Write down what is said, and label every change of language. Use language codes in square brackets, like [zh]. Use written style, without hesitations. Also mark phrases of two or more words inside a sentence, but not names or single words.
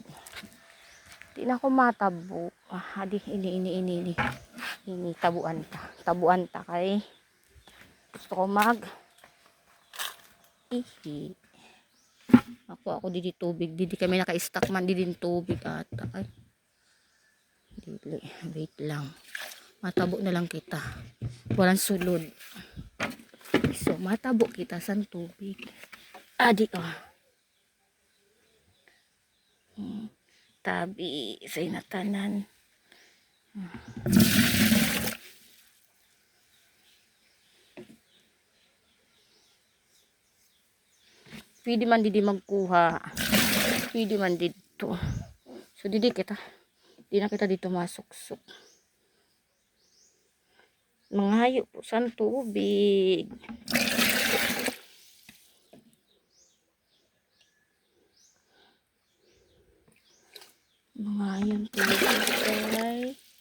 [war] Di na ako matabo. Adi, ini. Tabuan ta. Tabuan ta kay. Gusto ko ihi. Ako didi tubig. Didi kami naka-stack man didi tubig ata. [ceb] Ay. Dili. [tl] Wait lang. [war] Matabo na lang kita. Walang sulod. So, matabo kita sa tubig. Adi Tabi sa inatanan. Pwede man didi magkuha. [tl] Pwede man dito. [war] So didi kita. [tl] Di na kita dito masuksok. Mga hayop po sa tubig. [en] Mga hayop tubig guys.